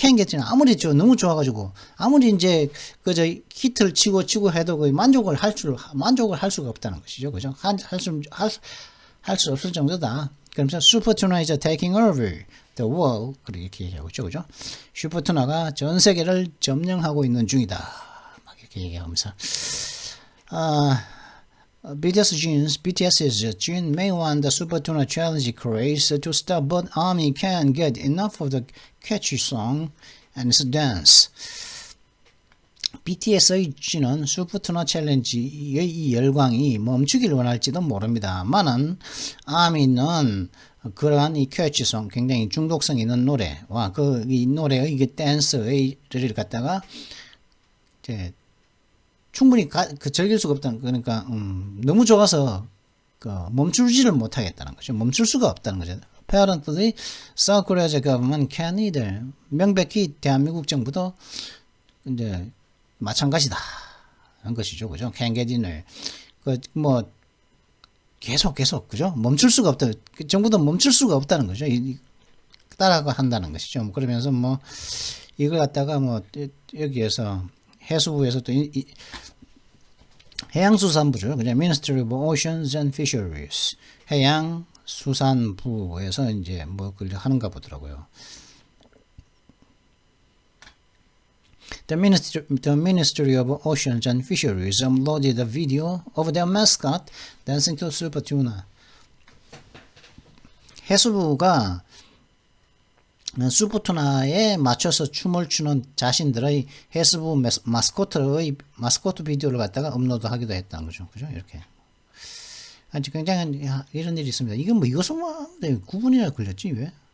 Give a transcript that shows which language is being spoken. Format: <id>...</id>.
<en>can't get</en> <ko>는 아무리 너무 좋아가지고 아무리 이제 그저 히트를 치고 해도 거의 만족을 할 수가 없다는 것이죠. 그죠? 할 수 없을 정도다. 그러면서 슈퍼투나</ko> <en>is taking over the world</en> <ko>그렇게 얘기하고 있죠. 그죠? 슈퍼투나가 전 세계를 점령하고 있는 중이다. 막 이렇게 얘기하면서</ko> <en>BTS's Jin may want the Super Tuna Challenge craze to stop, but ARMY can't get enough of the catchy song and its dance.</en> <ko>BTS의 Jin은 슈퍼투나 챌린지의 이 열광이 멈추길 원할지도 모릅니다만은 ARMY는 그러한 이 캐치송 굉장히 중독성 있는 노래와 이 노래의 이게 댄스를 갖다가 이제 충분히 즐길 수가 없다는 그러니까 너무 좋아서 멈추지를 못하겠다는 거죠. 멈출 수가 없다는 거죠.</ko> <en>Apparently, South Korea's government can't either.</en> <ko>명백히 대한민국 정부도 이제 마찬가지다 하는 것이죠, 그죠?</ko> <en>Can't get in.</en> <ko>뭐 계속 그죠? 멈출 수가 없다. 정부도 멈출 수가 없다는 거죠. 따라가 한다는 것이죠. 그러면서 뭐 이걸 갖다가 뭐 여기에서 해수부에서 또 해양수산부죠. 그냥 Ministry of Oceans and Fisheries 해양수산부에서 이제 뭐 그걸 하는가 보더라고요.</ko> <en>The Ministry of Oceans and Fisheries uploaded a video of their mascot dancing to Super Tuna.</en> <ko>해수부가 슈퍼투나에 맞춰서 춤을 추는 자신들의 해수부 마스코트 비디오를 갖다가 업로드하기도 했다는 거죠. 그죠? 이렇게. 아주 굉장한 이런 일이 있습니다. 이건 뭐 이것만 9분이나 걸렸지 왜?</ko>